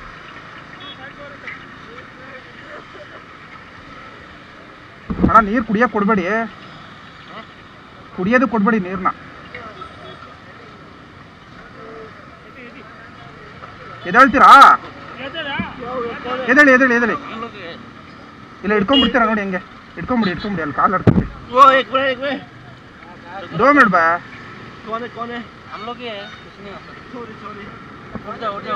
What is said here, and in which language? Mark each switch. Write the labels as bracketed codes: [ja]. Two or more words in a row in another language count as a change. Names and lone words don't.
[kn] ಅಣ್ಣ ನೀರು ಕುಡಿಯೋಕೆ ಕೊಡಬೇಡಿ, ಕುಡಿಯೋದು ಕೊಡಬೇಡಿ ನೀರನ್ನ. ಎದ್ದೇಳ್ತೀರಾ? ಎದ್ದೇಳಿ ಎದ್ದೇಳಿ ಎದ್ದೇಳಿ. ಇಲ್ಲ ಇಟ್ಕೊಂಡ್ಬಿಡ್ತೀರಾ ನೋಡಿ, ಹೆಂಗೆ ಇಟ್ಕೊಂಬಿಡಿ ಅಲ್ಲಿ ಕಾಲು ಆಡ್ಕೊಂಬಿಡಿ. [hi] 2 मिनट बा. कौन है? हम लोग ही है, कुछ नहीं होता. सॉरी उठ जाओ.